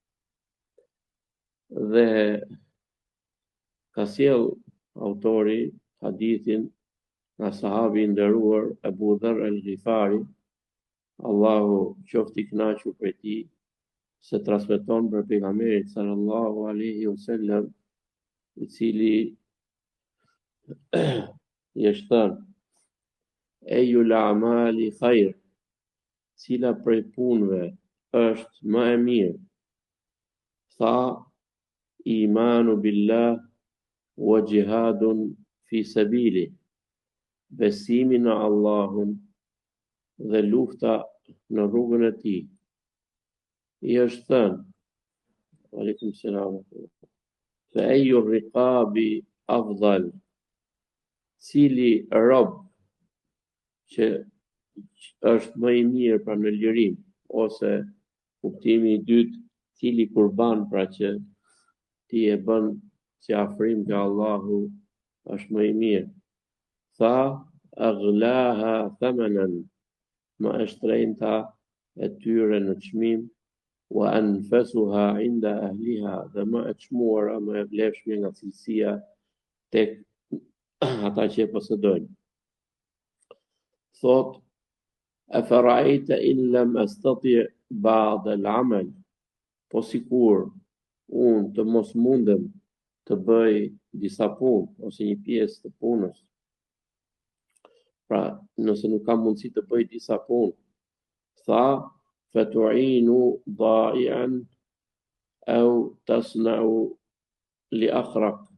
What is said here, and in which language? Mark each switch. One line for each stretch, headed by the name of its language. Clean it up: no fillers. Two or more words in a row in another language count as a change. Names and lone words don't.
Albanian: Dhe ka sjell autori hadithin nga sahabi i nderuar Abu Dharr al-Ghifari, Allahu qoftë i kënaqur prej tij, se transmeton për pejgamberin
Arabic: صلى الله عليه وسلم,
Albanian: i cili i është thënë:
Arabic: أي الأعمال خير,
Albanian: cila prej punëve është më e mirë? Tha:
Arabic: إيمان بالله وجهاد في سبيله,
Albanian: besimi në Allahun dhe lufta në rrugën e tij. I është thënë:
Arabic: عليكم السلام, فأي الرقاب أفضل,
Albanian: cili rob që është më i mirë pra në lirim, ose kuptimi i dytë, cili kurban pra që ti e bën si afrim nga Allahu është më i mirë. Tha:
Arabic: أغلاها ثمنا,
Albanian: më e shtrenjta e tyre në çmim,
Arabic: وأنفسها عند أهلها,
Albanian: dhe më e çmuara, më e vlefshme nga cilësia tek ata që e posedojnë. Thot:
Arabic: أفرأيت إن لم أستطع بعض العمل,
Albanian: po sikur unë të mos mundem të bëj disa punë ose një pjesë të punës. Pra, nëse nuk kam mundësi të bëj disa punë, tha:
Arabic: فتعين ضائعا أو تصنع لأخرق,